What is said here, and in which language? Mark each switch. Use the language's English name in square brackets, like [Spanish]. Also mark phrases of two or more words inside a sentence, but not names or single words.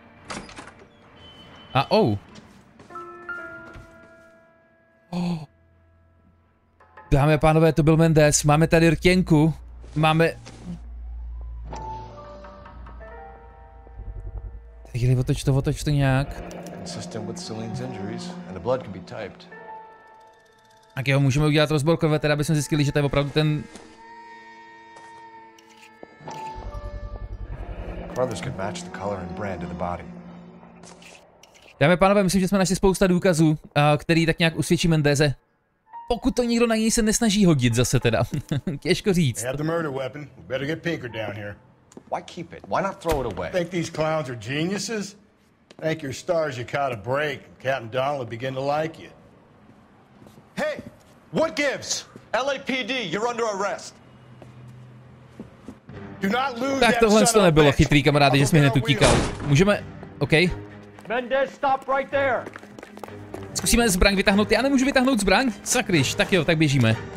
[Czech] A dámy a pánové, to byl Mendez. Máme tady rtěnku. Máme... Tady otoč to nějak. [English] Consistent with Celine's injuries, and the blood can be typed. [Czech] Tak jo, můžeme udělat rozbor krve, teda abychom zjistili, že to je opravdu ten... Dámy a pánové, myslím, že jsme našli spousta důkazů, který tak nějak usvědčí Mendeze. Pokud to nikdo na něj se nesnaží hodit zase teda. Těžko říct. [English] Why keep it? Why not throw it away? Think these clowns are geniuses? Thank your stars you caught a break and Captain Donald will begin to like you. Hey, what gives? LAPD, you're under arrest. Do not lose [Czech] Tak tohle to nebylo chytrý, kamaráde, že jsme hned utíkal. Můžeme... OK. [English] Mendez, stop right there. [Czech] Zkusíme zbraň vytáhnout. Já nemůžu vytáhnout zbraň? Sakryš, tak jo, tak běžíme.